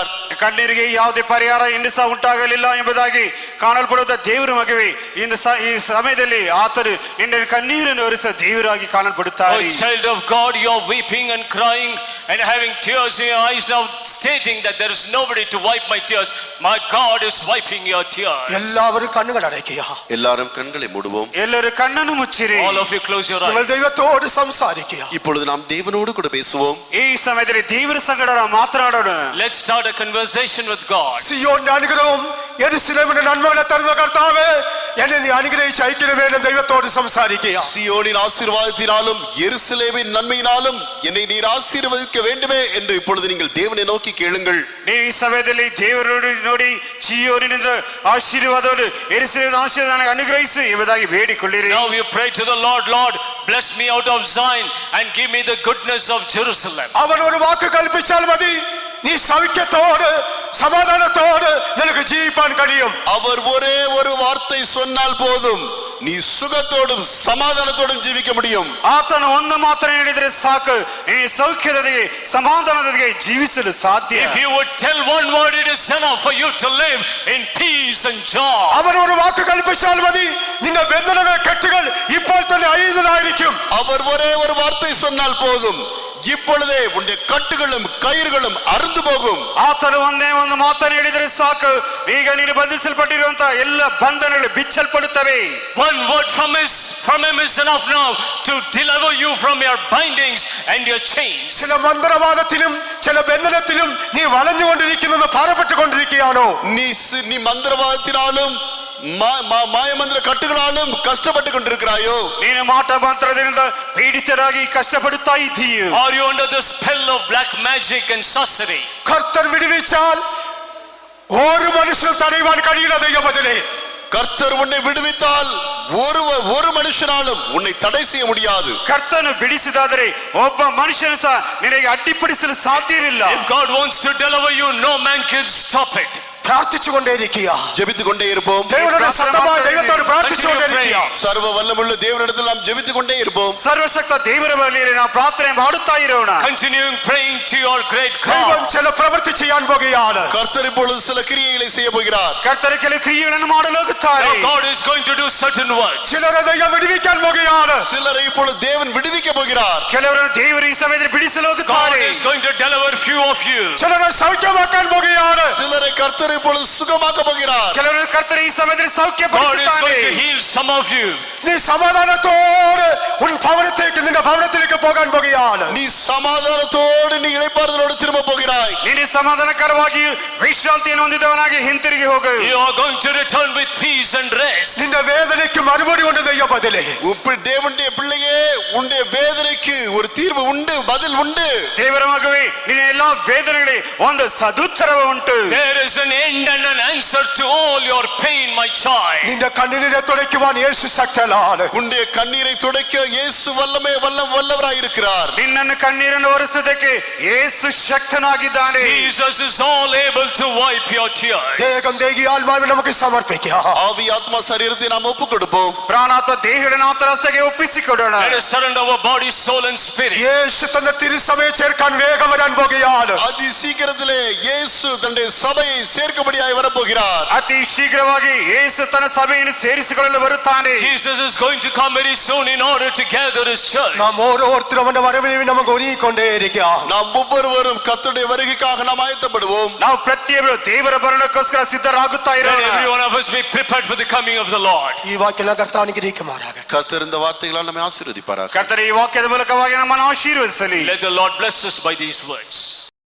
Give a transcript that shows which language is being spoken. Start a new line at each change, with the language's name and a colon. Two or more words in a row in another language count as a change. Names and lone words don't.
Kannada: ಕಣ್ಣೀರಿಗೆ ಯಾವುದೇ ಪರಿಹಾರ ಇನ್ನೂ ಸಹ ಉಂಟಾಗಲಿಲ್ಲ ಎಂಬುದಾಗಿ ಕಾಣಲ್ಪಡುವ ದೇವರ ಮಗುವೆ, ಈ ಸಮಯದಲ್ಲಿ ಆತನು ನಿನ್ನ ಕಣ್ಣೀರನ್ನು ಒರೆಸುವ ದೇವರಾಗಿ ಕಾಣಲ್ಪಡುತ್ತಾರೆ.
English: Oh child of God, you are weeping and crying and having tears in your eyes, now stating that there is nobody to wipe my tears. My God is wiping your tears.
Malayalam: എല്ലാവരും കണ്ണുകൾ അടയ്ക്കുക.
Tamil: எல்லாரும் கண்களை மூடுவோம்.
Kannada: ಎಲ್ಲರೂ ಕಣ್ಣನ್ನು ಮುಚ್ಚಿರಿ.
English: All of you close your നിങ്ങൾ eyes.
Malayalam: ദൈവത്തോട് സംസാരിക്കുക.
Tamil: இப்பொழுது நாம் தேவனோடு கூட பேசுவோம்.
Kannada: ಈ ಸಮಯದಲ್ಲಿ ದೇವರ ಸಂಗಡ ಮಾತನಾಡೋಣ.
English: Let's start a conversation with God.
Malayalam: സിയോന്റെ അനുഗ്രഹവും യെരൂശലേമിന്റെ നന്മകളെ തരുന്ന കർത്താവേ, എന്നെ നീ അനുഗ്രഹിച്ച് അയക്കണമേ എന്ന് ദൈവത്തോട് സംസാരിക്കുക.
Tamil: சியோனின் ஆசீர்வாதத்தினாலும் எருசலேமின் நன்மையினாலும் என்னை நீர் ஆசீர்வதிக்க வேண்டுமே என்று இப்பொழுது நீங்கள் தேவனை நோக்கி கேளுங்கள்.
Kannada: ನೀವು ಈ ಸಮಯದಲ್ಲಿ ದೇವರನ್ನು ನೋಡಿ ಚೀಯೋನಿನಿಂದ ಆಶೀರ್ವಾದವನ್ನು ಯೆರೂಸಲೇಮಿನ ಆಶೀರ್ವಾದವನ್ನು ಅನುಗ್ರಹಿಸಿ ಎಂಬುದಾಗಿ ಬೇಡಿಕೊಳ್ಳಿರಿ.
English: Now you pray to the Lord, Lord, bless me out of Zion and give me the goodness of Jerusalem.
Malayalam: അവൻ ഒരു വാക്ക് കൽപ്പിച്ചാൽ മതി, നീ സൗഖ്യത്തോട് സമാധാനത്തോട് നിനക്ക് ജീവിപ്പാൻ കഴിയും.
Tamil: அவர் ஒரே ஒரு வார்த்தை சொன்னால் போதும், நீ சுகத்தோடும் சமாதானத்தோடும் ஜீவிக்க முடியும்.
Kannada: ಆತನು ಒಂದು ಮಾತ್ರ ಹೇಳಿದರೆ ಸಾಕು, ಈ ಸೌಖ್ಯದೊಂದಿಗೆ ಸಮಾಧಾನದೊಂದಿಗೆ ಜೀವಿಸಲು ಸಾಧ್ಯ.
English: If you would tell one word, it is enough for you to live in peace and joy.
Malayalam: അവൻ ഒരു വാക്ക് കൽപ്പിച്ചാൽ മതി, നിന്റെ ബന്ധനങ്ങൾ കെട്ടുകൾ ഇപ്പോൾ തന്നെ അഴിയുന്നതായിരിക്കും.
Tamil: அவர் ஒரே ஒரு வார்த்தை சொன்னால் போதும், இப்பொழுதே உன்னுடைய கட்டுகளும் கயிறுகளும் அறுந்து போகும்.
Kannada: ಆತನು ಒಂದೇ ಒಂದು ಮಾತನ್ನು ಹೇಳಿದರೆ ಸಾಕು, ಈಗ ನೀನು ಬಂಧಿಸಲ್ಪಟ್ಟಿರುವಂತಹ ಎಲ್ಲ ಬಂಧನಗಳು ಬಿಚ್ಚಲ್ಪಡುತ್ತವೆ.
English: One word from him is enough now to deliver you from your bindings and your chains.
Malayalam: ചില മന്ത്രവാദത്തിലും ചില ബന്ധനത്തിലും നീ വളഞ്ഞുകൊണ്ടിരിക്കുന്നത് ഭാരപ്പെട്ടുകൊണ്ടിരിക്കുകയാണോ?
Tamil: நீ மந்திரவாதத்தினாலும் மாயமந்திர கட்டுகளாலும் கஷ்டப்பட்டு கொண்டிருக்கிறாயோ?
Kannada: ನೀನು ಮಾಟ ಮಂತ್ರದಿಂದ ಪೀಡಿತರಾಗಿ ಕಷ್ಟಪಡುತ್ತಾ ಇದ್ದೀಯೋ?
English: Are you under the spell of black magic and sorcery?
Malayalam: കർത്തർ വിടുവിച്ചാൽ ഒരു മനുഷ്യനും തടയുവാൻ കഴിയില്ല ദൈവമതിലേ.
Tamil: கர்த்தர் உன்னை விடுவித்தால் ஒரு மனுஷனாலும் உன்னை தடை செய்ய முடியாது.
Kannada: ಕರ್ತನು ಬಿಡಿಸಿದಾದರೆ ಒಬ್ಬ ಮನುಷ್ಯನು ಸಹ ನಿನಗೆ ಅಡ್ಡಿಪಡಿಸಲು ಸಾಧ್ಯವಿಲ್ಲ.
English: If God wants to deliver you, no man can stop it.
Malayalam: പ്രാർത്ഥിച്ചുകൊണ്ടേയിരിക്കുക.
Tamil: ஜெபித்துக் கொண்டே இருப்போம்.
Malayalam: ദൈവത്തോട് ശക്തമായി ദൈവത്തോട് പ്രാർത്ഥിച്ചുകൊണ്ടേയിരിക്കുക.
Tamil: சர்வ வல்லமுள்ள தேவனிடத்தில் நாம் ஜெபித்துக் கொண்டே இருப்போம்.
Kannada: ಸರ್ವಶಕ್ತ ದೇವರ ಬಳಿಯಲ್ಲಿ ನಾವು ಪ್ರಾರ್ಥನೆ ಮಾಡುತ್ತಾ ಇರೋಣ.
English: Continuing praying to your great ദൈവം God.
Malayalam: ചില പ്രവൃത്തി ചെയ്യാൻ പോകുകയാണ്.
Tamil: கர்த்தர் இப்பொழுது சில கிரியைகளை செய்ய போகிறார்.
Kannada: ಕರ್ತನ ಕೆಲವು ಕ್ರಿಯೆಗಳನ್ನು ಮಾಡಲು ಹೋಗುತ್ತಾರೆ.
English: Now God is going to do certain works.
Malayalam: ചിലരെ ദൈവം വിടുവിക്കാൻ പോകുകയാണ്.
Tamil: சிலரை இப்பொழுது தேவன் விடுவிக்க போகிறார்.
Kannada: ಕೆಲವರನ್ನು ದೇವರು ಈ ಸಮಯದಲ್ಲಿ ಬಿಡಿಸಲು God ಹೋಗುತ್ತಾರೆ.
English: is going to deliver few of you.
Malayalam: ചിലരെ സൗഖ്യമാക്കാൻ പോകുകയാണ്.
Tamil: சிலரை கர்த்தர் இப்பொழுது சுகமாக்க போகிறார்.
Kannada: ಕೆಲವರನ್ನು ಕರ್ತನ ಈ ಸಮಯದಲ್ಲಿ
English: God is
Kannada: ಸೌಖ್ಯಪಡಿಸುತ್ತಾನೆ.
English: going to heal some of you.
Malayalam: നീ സമാധാനത്തോടെ ഉൻ ഭവനത്തേക്ക് നിന്റെ ഭവനത്തിലേക്ക് പോകാൻ പോകുകയാണ്.
Tamil: நீ சமாதானத்தோடு நீ இளைப்பாறுதலோடு திரும்ப போகிறாய்.
Kannada: ನೀನು ಸಮಾಧಾನಕರವಾಗಿ ವಿಶ್ರಾಂತಿಯನ್ನು ಹೊಂದಿದವನಾಗಿ ಹಿಂತಿರುಗಿ ಹೋಗು.
English: You are going to return with peace and rest.
Malayalam: നിന്റെ വേദനയ്ക്ക് മറുപടി കൊണ്ട് ദൈവ ബദലേ.
Tamil: தேவனுடைய பிள்ளையே உன்னுடைய வேதனைக்கு ஒரு தீர்வு உண்டு, பதில் உண்டு.
Kannada: ದೇವರ ಮಗುವೆ ನಿನ್ನ ಎಲ್ಲಾ ವೇದನೆಗಳಿಗೆ ಒಂದು ಸದುತ್ತರವ ಉಂಟು.
English: There is an end and an answer to all your pain, my child.
Malayalam: നിന്റെ കണ്ണീരെ തുടയ്ക്കുവാൻ യേശു ശക്തനാണ്.
Tamil: உன்னுடைய கண்ணீரை துடைக்க இயேசு வல்லவராய் இருக்கிறார்.
Kannada: ನಿನ್ನನ್ನು ಕಣ್ಣೀರನ್ನು ಒರೆಸುವುದಕ್ಕೆ ಯೇಸು ಶಕ್ತನಾಗಿದ್ದಾನೆ.
English: Jesus is all able to wipe your tears.
Malayalam: ദേഹം ദേഹി ആത്മാവിനെ നമുക്ക് സമർപ്പിക്കാം.
Tamil: ஆவி ஆத்மா சரீரத்தை நாம் ஒப்புக் கொடுப்போம்.
Kannada: ಪ್ರಾಣಾತ್ಮ ದೇಹಗಳನ್ನು ಆತರಸಗೆ ಒಪ್ಪಿಸಿಕೊಡೋಣ.
English: Let us surrender our body, soul and spirit.
Malayalam: യേശു തന്റെ തിരുസഭയെ ചേർക്കാൻ വേഗം വരാൻ പോകുകയാണ്.
Tamil: அதி சீக்கிரத்திலே இயேசு தன்னுடைய சபையை சேர்க்கபடியாய் வரப்போகிறார்.
Kannada: ಅತಿ ಶೀಘ್ರವಾಗಿ ಯೇಸು ತನ್ನ ಸಭೆಯನ್ನು ಸೇರಿಸಿಕೊಳ್ಳಲು ಬರುತ್ತಾನೆ.
English: Jesus is going to come very soon in order to gather his church.
Malayalam: നാം ഓരോരുത്തരും അവന്റെ വരവിനെ നമുക്ക് ഒരുങ്ങിക്കൊണ്ടേയിരിക്കാം.
Tamil: நாம் ஒவ்வொருவரும் கர்த்தருடைய வருகைக்காக நாம் ஆயத்தப்படுவோம்.
Kannada: ನಾವು ಪ್ರತಿಯೊಬ್ಬರು ದೇವರ ಬರಣಕ್ಕೋಸ್ಕರ ಸಿದ್ಧರಾಗುತ್ತಾ Let ಇರೋಣ.
English: every one of us be prepared for the coming of the Lord.
Malayalam: ഈ വാക്യം കർത്താവ് അനുഗ്രഹിക്കുമാറാകട്ടെ.
Tamil: கர்த்தர் இந்த வார்த்தைகளால் நம்மை ஆசீர்வதிப்பாராக.
Kannada: ಕರ್ತನ ಈ ವಾಕ್ಯದ ಮೂಲಕವಾಗಿ ನಮ್ಮನ್ನು ಆಶೀರ್ವದಿಸಲಿ.
English: Let the Lord bless us by these words.